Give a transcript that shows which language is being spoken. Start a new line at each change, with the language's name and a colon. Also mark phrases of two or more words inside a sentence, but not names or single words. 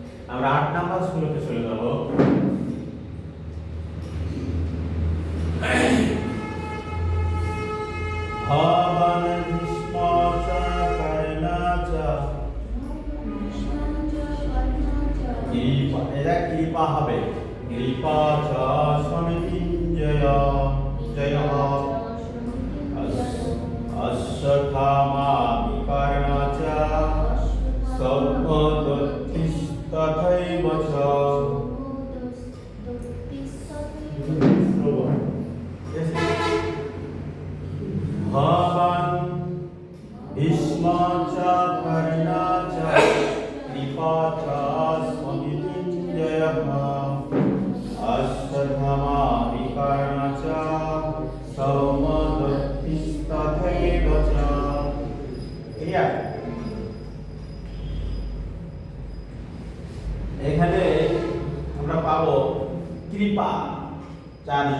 Bangla: আমরা 8 নাম্বার শ্লোকে চলে যাব।
Sanskrit: ভবান ভীষ্ম চ কর্ণ চ
Bangla: এরা কৃপা হবে,
Sanskrit: কৃপা চ সমিতিঞ্জয় জয় অশ্বত্থামা বিকর্ণ চ সৌমদত্তিস্তথৈব চ। ভবান ভীষ্ম চ কর্ণ চ কৃপা চ সমিতিঞ্জয়ঃ অশ্বত্থামা বিকর্ণ চ সৌমদত্তিস্তথৈব চ।
Bangla: ক্লিয়ার? এখানে আমরা পাবো কৃপা চার্য।